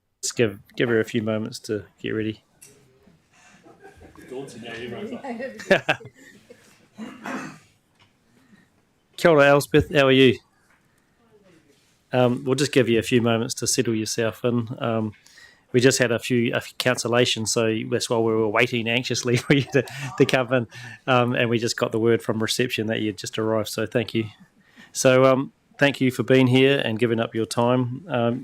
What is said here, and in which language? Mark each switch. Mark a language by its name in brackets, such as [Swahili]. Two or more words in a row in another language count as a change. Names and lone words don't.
[English] just give her a few moments to get ready. [Māori] Kia ora, Elspeth. [English] How are you? We'll just give you a few moments to settle yourself in. We just had a few cancellations, so that's why we were waiting anxiously for you to come in. And we just got the word from reception that you'd just arrived, so thank you. So thank you for being here and giving up your time.